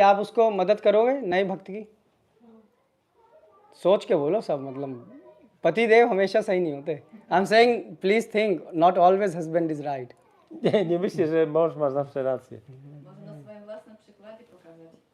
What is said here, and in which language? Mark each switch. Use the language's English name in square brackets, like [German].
[Hindi] आप उसको मदद करोगे नई भक्त की? सोच के बोलो सब, मतलब पति देव हमेशा सही नहीं होते. [English] I'm saying please think, not always husband is right. [Polish] Nie myślę, że mąż ma zawsze rację. Można na swoim własnym przykładzie pokazać